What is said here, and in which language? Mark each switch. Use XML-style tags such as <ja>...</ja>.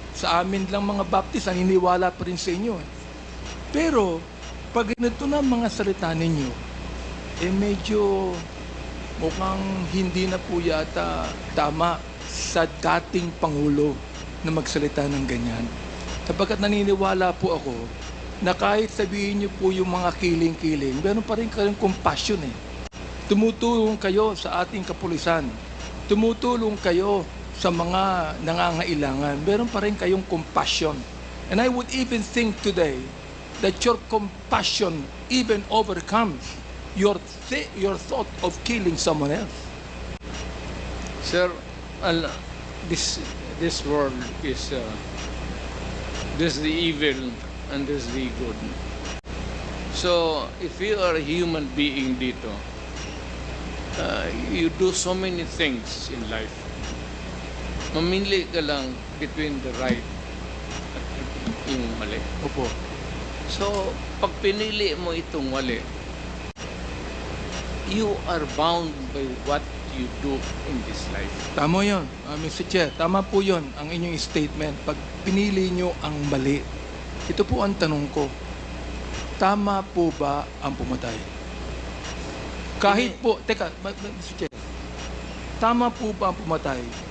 <tl>Sa amin lang mga Baptist, naniniwala pa rin sa inyo. Pero, pag ganito na mga salita ninyo, medyo mukhang hindi na po yata tama sa dating Pangulo na magsalita ng ganyan. Sapagkat naniniwala po ako na kahit sabihin niyo po yung mga kiling-kiling, meron pa rin kayong compassion eh. Tumutulong kayo sa ating kapulisan. Tumutulong kayo sa mga nangangailangan. Meron pa rin kayong compassion.</tl> <en>And I would even think today that your compassion even overcomes your thought of killing someone else. Sir, this world is there's the evil and there's the good. So, if you are a human being dito, you do so many things in life.</en> <tl>Mamili ka lang</tl> <en>between the right</en> <tl>at yung mali. Opo.</tl> <en>So,</en> <tl>pag pinili mo itong mali,</tl> <en>you are bound by what you do in this life.</en> <tl>Tama yun, Mr. Chair. Tama po yun ang inyong statement. Pag pinili nyo ang mali, ito po ang tanong ko. Tama po ba ang pumatay? Kahit po, teka, Mr. Chair, tama po ba ang pumatay?</tl>